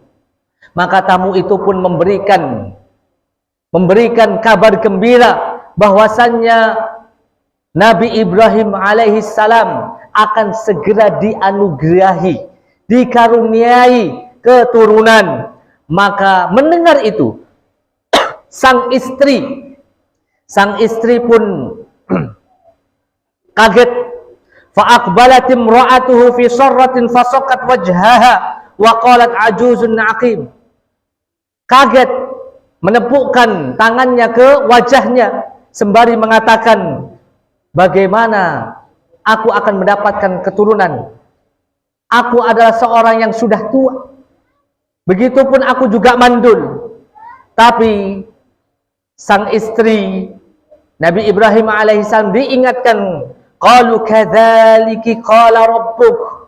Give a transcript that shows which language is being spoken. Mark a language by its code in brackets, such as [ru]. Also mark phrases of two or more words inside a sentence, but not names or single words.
[id] Maka tamu itu pun memberikan kabar gembira bahwasannya Nabi Ibrahim [ar] عليه السلام [id] akan segera dianugerahi, dikaruniai keturunan. Maka mendengar itu sang istri pun kaget. [ar] فأقبلت امرأته في صرة فصكت وجهها وقالت عجوز عقيم. [id] Kaget, menepukkan tangannya ke wajahnya sembari mengatakan bagaimana aku akan mendapatkan keturunan? Aku adalah seorang yang sudah tua. Begitupun aku juga mandul. Tapi sang istri Nabi Ibrahim alaihissalam diingatkan, [ar] قالوا كذلك قال ربك.